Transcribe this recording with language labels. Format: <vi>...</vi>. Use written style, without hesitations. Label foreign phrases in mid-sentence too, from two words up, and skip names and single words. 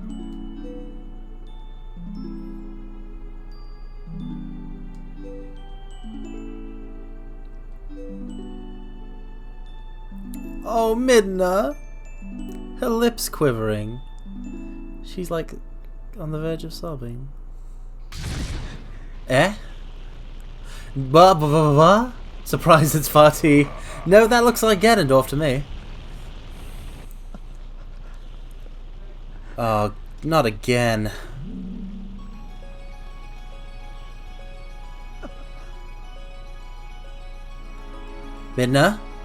<en>Oh, Midna! Her lips quivering. She's like on the verge of sobbing. Eh? Ba ba ba ba? Surprise, it's party. No, that looks like Ganondorf to me. Oh, not again. Midna?</en>